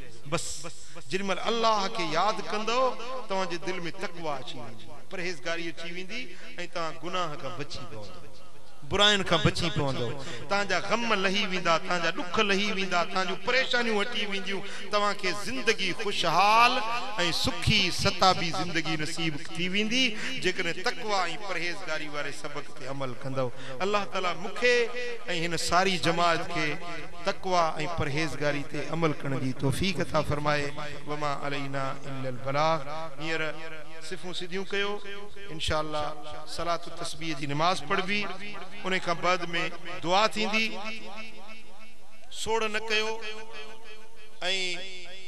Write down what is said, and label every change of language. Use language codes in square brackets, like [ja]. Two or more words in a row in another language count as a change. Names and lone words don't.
[sd] बसि जेॾी महिल अल्लाह खे यादि कंदो तव्हांजे दिलि में तकवा अची वेंदी, परहेज़गारी अची वेंदी, ऐं तव्हां गुनाह खां बची पवंदो, बुराइन खां बची पवंदो, तव्हांजा गम लही वेंदा, तव्हांजा ॾुख लही वेंदा, तव्हांजूं परेशानियूं हटी वेंदियूं, तव्हांखे ज़िंदगी खुशहाल ऐं सुखी सताबी ज़िंदगी नसीब थी वेंदी जेकॾहिं तकवा ऐं परहेज़गारी वारे सबक़ ते अमल कंदो। अल्लाह ताला मूंखे ऐं हिन सारी जमात खे तकवा ऐं परहेज़गारी ते अमल करण जी तौफ़ीक़ अता फरमाए। [ar] وما علينا إلا البلاغ. [sd] हींअर सिफ़ूं सिधियूं कयो, इंशाअल्लाह सलात तस्बीह जी नमाज़ पढ़बी, उन खां बाद में दुआ थींदी। सोड़ न कयो ऐं